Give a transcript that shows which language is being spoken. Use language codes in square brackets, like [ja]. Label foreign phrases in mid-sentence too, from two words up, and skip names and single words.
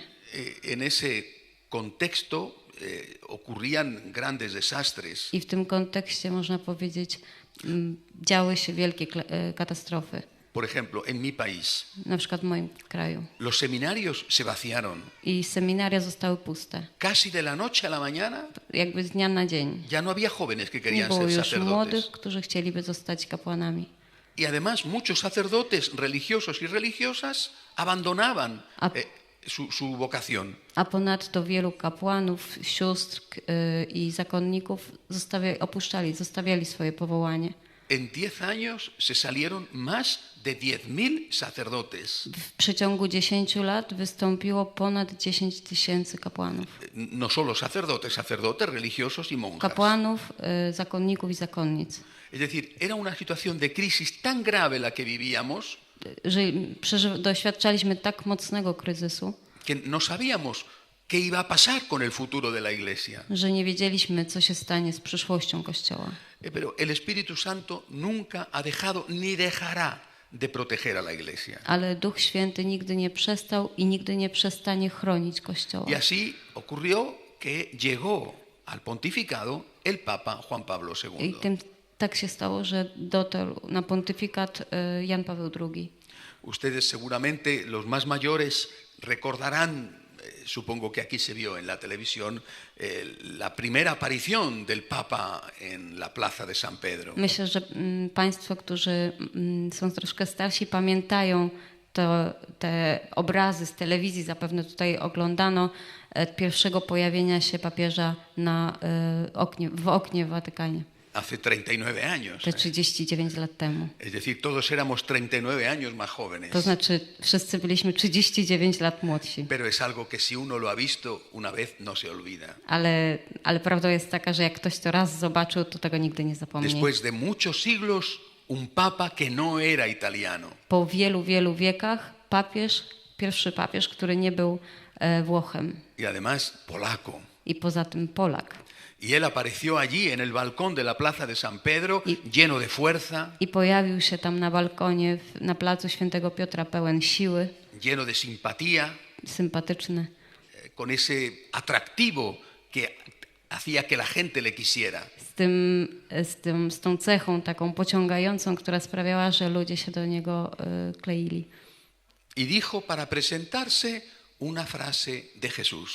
[es] En ese contexto ocurrían grandes desastres. [pl] I w tym kontekście można powiedzieć, działy się wielkie katastrofy. [es] Por ejemplo, en mi país, [pl] Na przykład w moim kraju. [es] los seminarios se vaciaron. [pl] I seminaria zostały puste. [es] Casi de la noche a la mañana [pl] Jakby z dnia na dzień. [es] ya no había jóvenes que [pl] Nie [es] querían [pl] było [es] ser [pl] już [es] sacerdotes. [pl] młodych, którzy chcieliby zostać kapłanami. [es] Y además muchos sacerdotes religiosos y religiosas abandonaban su vocación. [pl] A ponadto wielu kapłanów, sióstr i zakonników zostawiali swoje powołanie. [es] En 10 años se salieron más de 10.000 sacerdotes. [pl] W przeciągu 10 lat wystąpiło ponad 10 tysięcy kapłanów. [es] No solo sacerdotes, sacerdotes religiosos y monjas. [pl] Kapłanów, zakonników i zakonnic. [es] Es decir, era una situación de crisis tan grave la que vivíamos [pl] Że doświadczaliśmy tak mocnego kryzysu, [es] que no sabíamos qué iba a pasar con el futuro de la iglesia. [pl] że nie wiedzieliśmy, co się stanie z przyszłością Kościoła. [es] Pero el Espíritu Santo nunca ha dejado ni dejará de proteger a la iglesia. [pl] Ale Duch Święty nigdy nie przestał i nigdy nie przestanie chronić Kościoła. [es] Y así ocurrió que llegó al pontificado el Papa Juan Pablo [pl] I II. tak się stało, że dotarł na pontyfikat Jan Paweł II. [es] Ustedes seguramente, los más mayores, recordarán, supongo que aquí se vio en la televisión, la primera aparición del Papa en la plaza de San Pedro. [pl] Myślę, że Państwo, którzy są troszkę starsi, pamiętają te obrazy z telewizji, zapewne tutaj oglądano, pierwszego pojawienia się papieża w oknie w Watykanie. [es] Hace 39 años. [pl] Te 39 lat temu. [es] Es decir, todos éramos 39 años más jóvenes. [pl] To znaczy, wszyscy byliśmy 39 lat młodsi. [es] Pero es algo que si uno lo ha visto una vez no se olvida. [pl] Ale prawda jest taka, że jak ktoś to raz zobaczył, to tego nigdy nie zapomni. [es] Después de muchos siglos, un papa que no era italiano. [pl] Po wielu, wielu wiekach pierwszy papież, który nie był Włochem. [es] Y además polaco. [pl] I poza tym Polak. [es] Y él apareció allí en el balcón de la plaza de San Pedro, lleno de fuerza, [pl] I pojawił się tam na balkonie na placu Świętego Piotra pełen siły, [es] lleno de simpatía, [pl] sympatyczny, [es] con ese atractivo que hacía que la gente le quisiera. [pl] z tą cechą taką pociągającą, która sprawiała, że ludzie się do niego kleili. [es] Y dijo para presentarse una frase de Jesús.